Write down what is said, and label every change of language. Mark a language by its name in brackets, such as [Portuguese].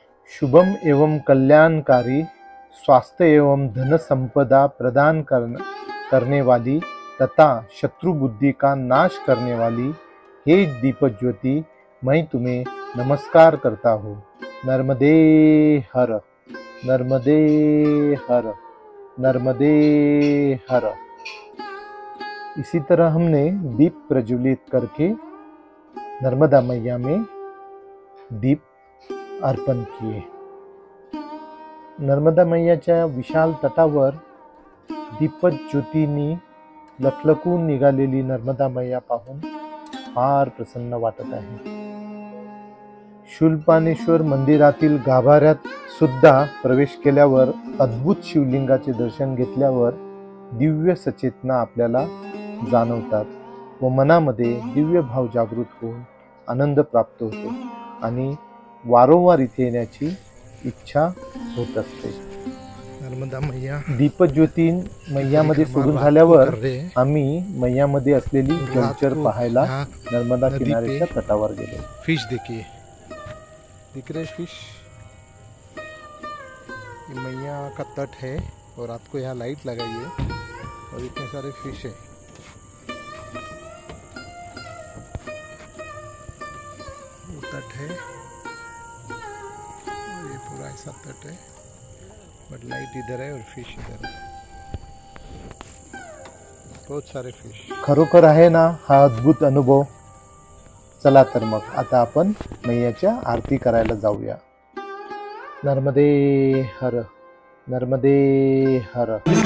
[Hindi] शुभम एवं कल्याणकारी, स्वास्थ्य एवं धन संपदा प्रदान करने वाली तथा शत्रु बुद्धि का नाश करने वाली हे दीपज्योति, मैं तुम्हें नमस्कार करता हूँ. नर्मदे हर, नर्मदे हर, नर्मदे हर. इसी तरह हमने दीप प्रज्वलित करके नर्मदा मैया में दीप अर्पण किए. [Marathi] नर्मदा मैयाच्या विशाल तटावर दीपज्योतींनी लखलखून निघालेली नर्मदा मैया पाहून फार प्रसन्न वाटत आहे. शूलपाणेश्वर मंदिरातील गाभाऱ्यात सुद्धा प्रवेश केल्यावर अद्भुत शिवलिंगाचे दर्शन घेतल्यावर दिव्य सचेतना आपल्याला जाणवतात व मनामध्ये दिव्य भाव जागृत होऊन आनंद प्राप्त होतो आणि वारंवार इथे येण्याची इच्छा होत असते. नर्मदा मैया दीपज्योती मैयामध्ये सोडून झाल्यावर आम्ही मैयामध्ये असलेली जलचर पाहायला नर्मदा किनाऱ्याच्या तटावर गेलो. [Hindi] फिश देखिए, दिख रहे फिश. ये मैया का तट है और रात को यहाँ लाइट लगाई है और इतने सारे फिश है. तट है और ये पूरा ऐसा तट है. बट लाइट इधर है और फिश इधर है, बहुत सारे फिश। [Marathi] खरोखर आहे ना हा अद्भुत अनुभव। चला तर मग आता आपण मैयाच्या आरती करायला जाऊया। [Hindi] नर्मदे हर, नर्मदे हर।